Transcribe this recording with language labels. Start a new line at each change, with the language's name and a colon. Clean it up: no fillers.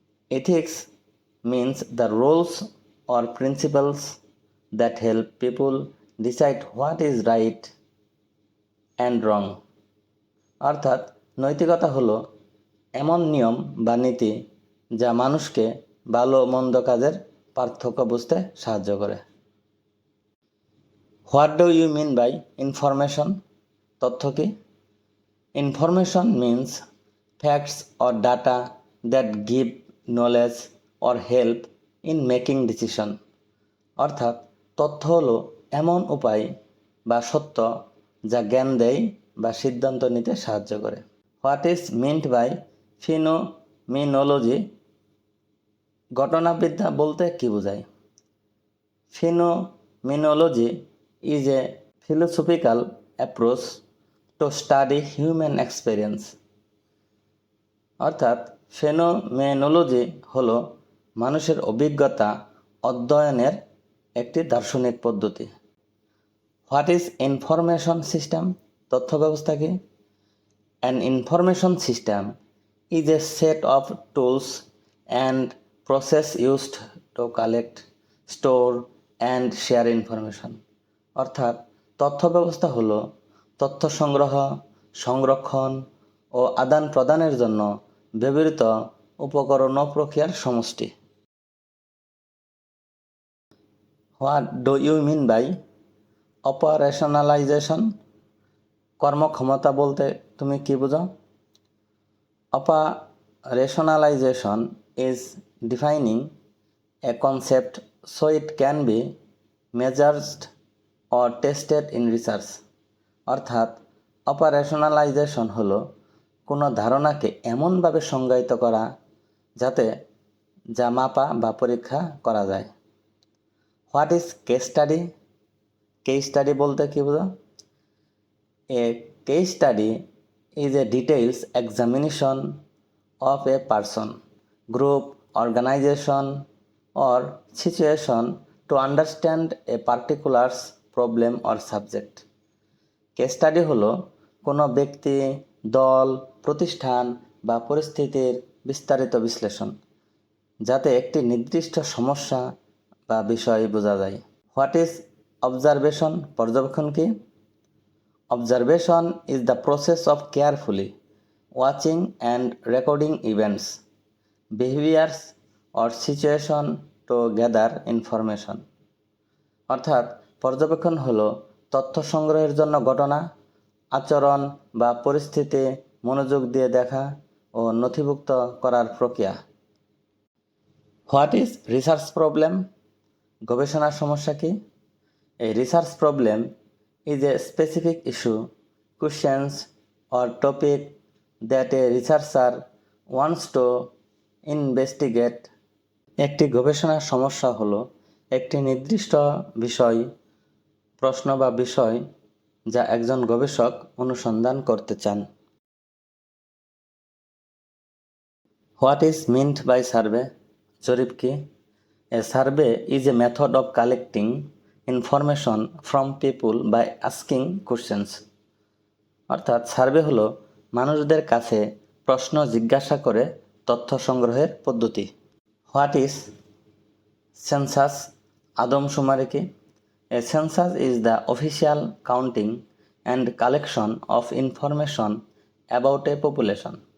English: Ethics means the rules or principles that help people decide what is right and wrong.
Bangla: অর্থাৎ নৈতিকতা হলো এমন নিয়ম বা নীতি যা মানুষকে ভালো মন্দ কাজের পার্থক্য বুঝতে সাহায্য করে।
English: What do you mean by information?
Bangla: তথ্য কি?
English: Information means facts or data that give knowledge or help in making decision.
Bangla: অর্থাৎ তথ্য হলো এমন উপায় বা সত্য যা জ্ঞান দেয় বা সিদ্ধান্ত নিতে সাহায্য করে।
English: What is meant by phenomenology?
Bangla: ঘটনাবিদ্যা বলতে কি বোঝায়?
English: Phenomenology is a philosophical approach to study human experience।
Bangla: অর্থাৎ ফেনোমেনোলজি হলো মানুষের অভিজ্ঞতা অধ্যয়নের একটি দার্শনিক পদ্ধতি।
English: What is information system?
Bangla: তথ্য ব্যবস্থা কি?
English: An information system is a set of tools and process used to collect, store and share information।
Bangla: অর্থাৎ তথ্য ব্যবস্থা হলো তথ্য সংগ্রহ, সংরক্ষণ ও আদান প্রদানের জন্য ব্যবহৃত উপকরণ ও প্রক্রিয়ার সমষ্টি।
English: What do you mean by operationalization?
Bangla: কর্মক্ষমতা বলতে তুমি কি বোঝো?
English: Operationalization is defining a concept so it can be measured or tested in research।
Bangla: অর্থাৎ অপারেশনালাইজেশন হলো কোনো ধারণাকে এমনভাবে সংজ্ঞায়িত করা যাতে যা মাপা বা পরীক্ষা করা যায়।
English: What is case study?
Bangla: Case study বলতে কি বোঝো?
English: A case study is a detailed examination of a person, group, organization, or situation to understand a particular problem or subject।
Bangla: Case study হলো কোনো ব্যক্তি, দল, প্রতিষ্ঠান বা পরিস্থিতির বিস্তারিত বিশ্লেষণ যাতে একটি নির্দিষ্ট সমস্যা বা বিষয় বোঝা যায়।
English: What is observation?
Bangla: পর্যবেক্ষণ কি?
English: Observation is the process of carefully watching and recording events, behaviors or situation to gather information।
Bangla: অর্থাৎ পর্যবেক্ষণ হলো তথ্য সংগ্রহের জন্য ঘটনা, আচরণ বা পরিস্থিতি মনোযোগ দিয়ে দেখা ও নথিভুক্ত করার প্রক্রিয়া।
English: What is research problem?
Bangla: গবেষণার সমস্যা কি?
English: A research problem is a specific issue, questions or topic that a researcher wants to investigate।
Bangla: একটি গবেষণার সমস্যা হলো একটি নির্দিষ্ট বিষয়, প্রশ্ন বা বিষয় যা একজন গবেষক অনুসন্ধান করতে চান।
English: What is meant by survey?
Bangla: জরিপ কি?
English: A survey is a method of collecting information from people by asking questions।
Bangla: অর্থাৎ সার্ভে হলো মানুষদের কাছে প্রশ্ন জিজ্ঞাসা করে তথ্য সংগ্রহের পদ্ধতি।
English: What is census?
Bangla: আদমশুমারি কি?
English: A census is the official counting and collection of information about a population.